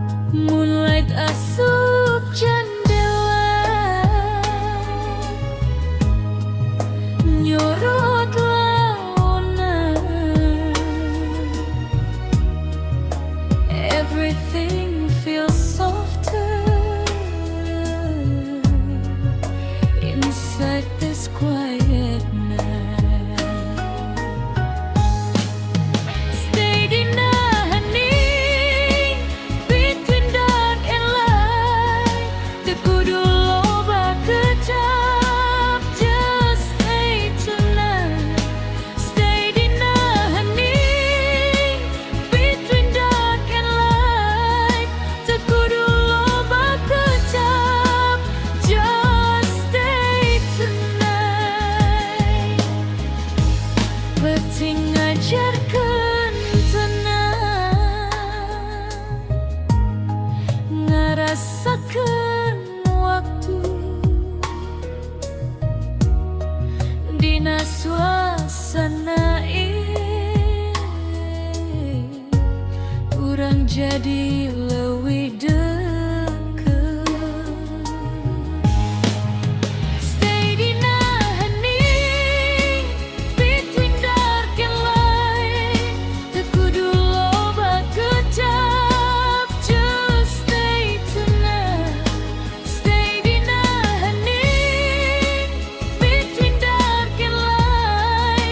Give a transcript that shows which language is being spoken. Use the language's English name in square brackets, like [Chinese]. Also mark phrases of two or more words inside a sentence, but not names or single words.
[Sundanese] Moonlight asup jendela, nyorot launan. [English] Everything feels softer inside this quiet night. Stay [Sundanese] di hening [English] between dark and light. [Sundanese] Tekudu loba kejap, [English] just stay tonight. Stay [Sundanese] di hening [English] between dark and light. [Sundanese] Tekudu loba kejap, [English] just stay tonight. [Sundanese] Penting ngajarkeun tenang, ngarasakeun waktu dina suasana ieu. Urang jadi leuwih deukeut. [English] Stay [Sundanese] di hening [English] between dark and light. [Sundanese] Tekudu loba kejap, [English] just stay tonight. Stay [Sundanese] di hening [English] between dark and light.